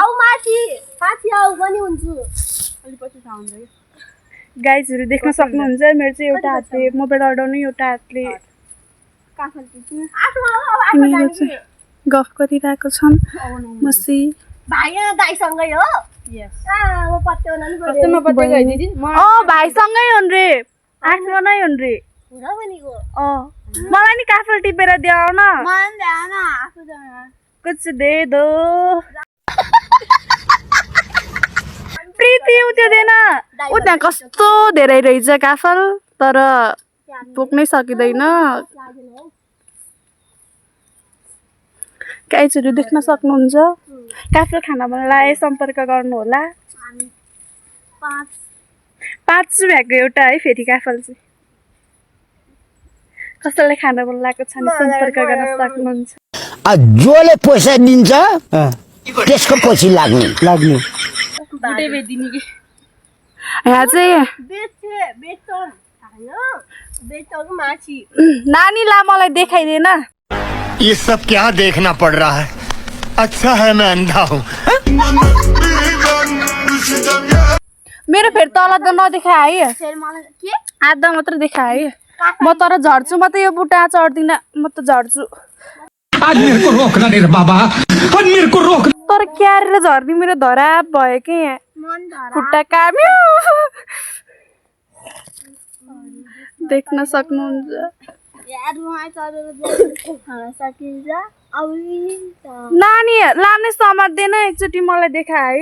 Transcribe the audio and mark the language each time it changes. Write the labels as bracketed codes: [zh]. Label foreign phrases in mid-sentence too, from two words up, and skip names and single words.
[ne] गाइजहरु देख्न सक्नुहुन्छ, मेरो चाहिँ एउटा हातले मोबाइल अडाउने, एउटा हातले गफ गरिरहेको छन्। मसी भाइसँगै हो। भाइसँगै हुन् रे, आफ्नो नै हुन् रे। मलाई नि काफल टिपेर देऊ न। [hi] कुछ दे दो। [ne] प्रीति उठ्यो देन। उता कस्तो धेरै रहेछ काफल, तर बोक्नै सकिँदैन। गाइजहरु देख्न सक्नुहुन्छ। काफल खान मनलाई सम्पर्क गर्नु होला। 5 रुपैयाँको एउटा है फेरि काफल चाहिँ। कसैलाई खान मन लागेको छ भने सम्पर्क गर्न सक्नुहुन्छ। जोले पैसा दिन्छ त्यसको पछि लाग्ने यहाँ चाहिँ नानीलाई मलाई देखाइदेन। [hi] ये सब क्या देखना पड़ रहा है? अच्छा है मैं अंधा हूँ। [ne] मेरो फेरि तल त नदेखाए है, आधा मात्र देखाए। म तर झर्छु, म त यो बुट्टा चढ्दिन, म त झर्छु। [hi] आज मेरे को रोकना नहीं रे बाबा, आज मेरे को रोक। [ne] तर क्यारेर झर्ने मेरो धराप भयो कि यहाँ खुट्टा काम्यो। देख्न सक्नुहुन्छ। नानी लाने समात्दैन, एकचोटि मलाई देखाए।